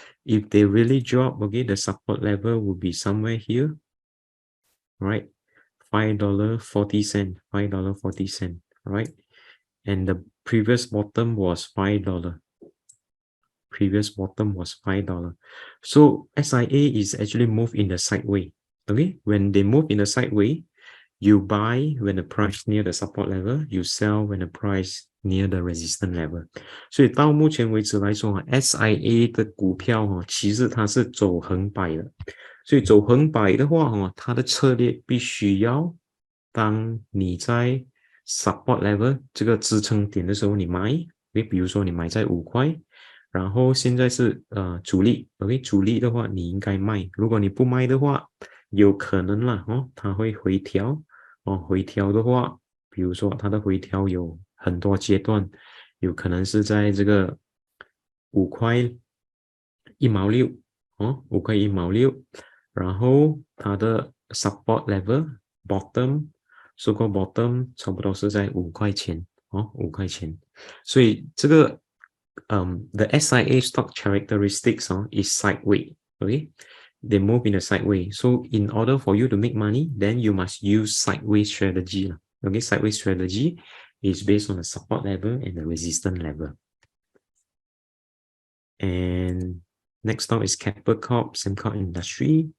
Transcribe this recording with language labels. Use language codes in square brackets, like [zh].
[en] If they really drop, okay, the support level will be somewhere here, all right, $5.40, $5.40, all right, and the previous bottom was $5. Previous bottom was $5. So SIA is actually moved in the sideway. Okay, when they move in the sideway, you buy when the price near the support level, you sell when the price near the resistance level. [zh] 所以到目前为止来说 SIA 的股票其实它是走横摆的。所以走横摆的话它的策略必须要当你在 support level 这个支撑点的时候你买，比如说你买在5块。然后现在是主力 ，OK， 主力的话你应该卖，如果你不卖的话，有可能啦它会回调回调的话，比如说它的回调有很多阶段，有可能是在这个5块 1毛65块1毛6，然后它的 support level bottom so called bottom 差不多是在5块钱5块钱，所以这个 [en] the SIA stock characteristics is sideways. Okay, they move in a sideways. So in order for you to make money, then you must use sideways strategy. Okay, sideways strategy is based on the support level and the resistance level. And next stock is KeppelCorp, Sembcorp Industry.